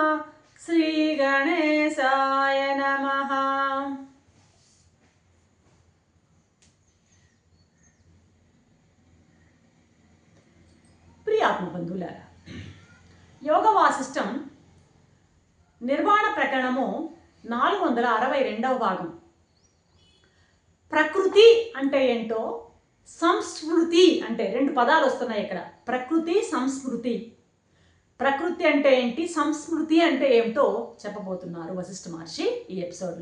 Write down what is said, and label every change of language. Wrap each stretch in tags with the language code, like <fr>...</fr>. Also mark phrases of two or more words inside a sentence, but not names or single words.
<sa>श्रीगणेशाय नमः।</sa> <te>ప్రియ ఆత్మబంధులారా, యోగ వాసిష్ఠం నిర్వాణ प्रकरणము 462వ భాగం. ప్రకృతి అంటే ఏంటో, సంస్మృతి అంటే రెండు పదాలు వస్తున్నాయి ఇక్కడ. ప్రకృతి, సంస్మృతి. ప్రకృతి అంటే ఏంటి, సంస్మృతి అంటే ఏమిటో చెప్పబోతున్నారు వశిష్ఠ మహర్షి ఈ ఎపిసోడ్లో.</te>